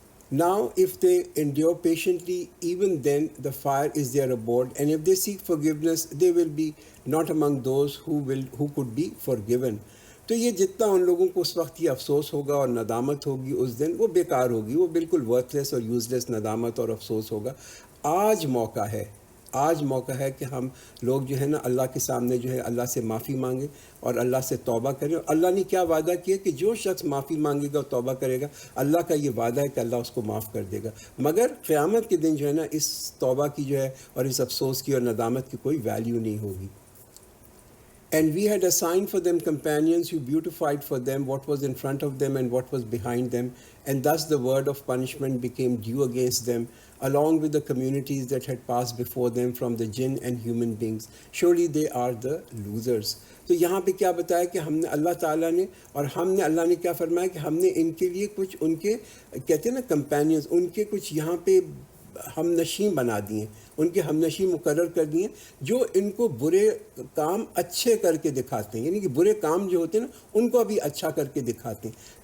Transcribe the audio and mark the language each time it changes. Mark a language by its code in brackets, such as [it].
[en] Now if they endure patiently, even then the fire is their abode, and if they seek forgiveness, they will be not among those who could be forgiven. [ur] تو یہ جتنا ان لوگوں کو اس وقت یہ افسوس ہوگا اور ندامت ہوگی اس دن, وہ بیکار ہوگی, وہ بالکل ورتھ لیس اور یوز لیس ندامت اور افسوس ہوگا. آج موقع ہے کہ ہم لوگ جو ہے نا اللہ کے سامنے جو ہے اللہ سے معافی مانگیں اور اللہ سے توبہ کریں. اور اللہ نے کیا وعدہ کیا کہ جو شخص معافی مانگے گا اور توبہ کرے گا, اللہ کا یہ وعدہ ہے کہ اللہ اس کو معاف کر دے گا. مگر قیامت کے دن جو ہے نا اس توبہ کی جو ہے اور اس افسوس کی اور ندامت کی کوئی ویلیو نہیں ہوگی. [en] And we had assigned for them companions who beautified for them what was in front of them and what was behind them, and thus the word of punishment became due against them, along with the communities that had passed before them from the jinn and human beings. Surely they are the losers. [ur] تو یہاں پہ کیا بتایا کہ ہم نے اللہ تعالیٰ نے اور اللہ نے کیا فرمایا کہ ہم نے ان کے لیے کچھ ان کے کہتے ہیں نا کمپینینز, ان کے کچھ یہاں پہ ہم نشیں بنا دیے, ان کے ہم نشیں مقرر کر دیے جو ان کو برے کام اچھے کر کے دکھاتے ہیں, یعنی کہ برے کام جو ہوتے ہیں نا ان کو ابھی اچھا کر کے دکھاتے ہیں.